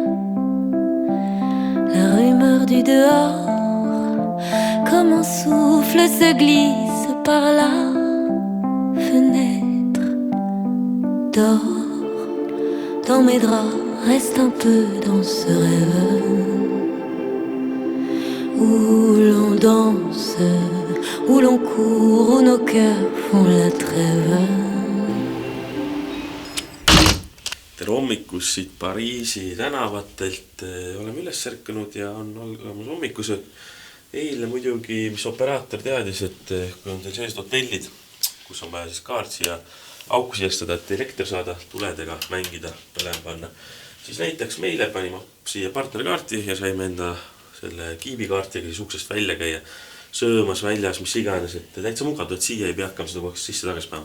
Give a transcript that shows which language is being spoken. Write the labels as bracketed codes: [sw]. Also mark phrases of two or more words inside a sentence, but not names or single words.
[fr] La rumeur du dehors, comme un souffle, se glisse par la fenêtre. Dors dans mes draps, reste un peu dans ce rêve où l'on danse, où l'on court, où nos cœurs font la trêve. [et] Tere hommikust siit Pariisi tänavatelt. Oleme üles särkanud ja on algamas hommikusöök. Eile muidugi, mis operaator teadis, et kui on teil sees hotellid, kus on vaja siis kaart siia auku sijastada, et elekter saada, tuledega mängida, põlema panna, siis näiteks meile panime siia partnerkaarti ja saime enda selle kiibikaartiga siis uksest välja käia, söömas väljas, mis iganes, et täitsa mugav, et siia ei pea hakkama seda kogu sisse tagasi päeva.